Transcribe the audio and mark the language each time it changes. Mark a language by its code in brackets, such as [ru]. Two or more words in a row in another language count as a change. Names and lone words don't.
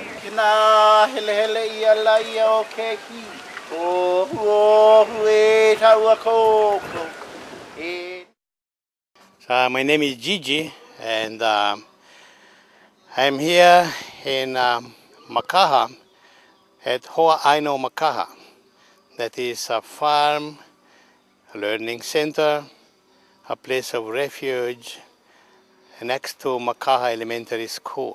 [haw] Kina hele hele ia la ia o keki. O hue taua koko. [en] My name is Gigi, and I'm here in Makaha at Aina O Makaha. That is a farm, a learning center, a place of refuge next to Makaha Elementary School.